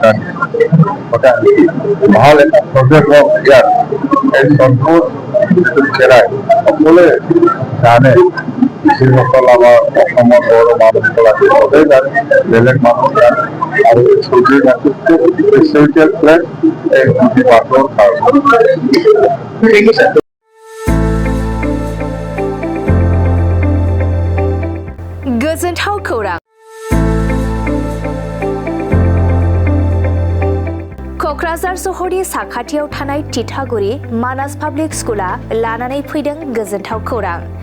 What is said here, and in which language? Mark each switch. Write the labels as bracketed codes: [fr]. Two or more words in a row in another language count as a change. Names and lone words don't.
[as] ভাল এটা প্ৰজেক্ট হওক ইয়াত এই সন্তোষ খেৰাই সকলোৱে জানে যিসকল আমাৰ অসমৰ গৌৰৱ মানুহসকল আছে চবেই জানে বেলেগ মানুহ জানে আৰু চৌধুৰী ধামটো [en] historical place [as] এই পুথি পাঠৰ কাৰণে [brx] गोजोनथाव खौरां क'क्राझार सहरनि साखाथियाव थानाय तितागुरि मानास पाब्लिक स्कुला लानानै फैदों गोजोनथाव खौरां।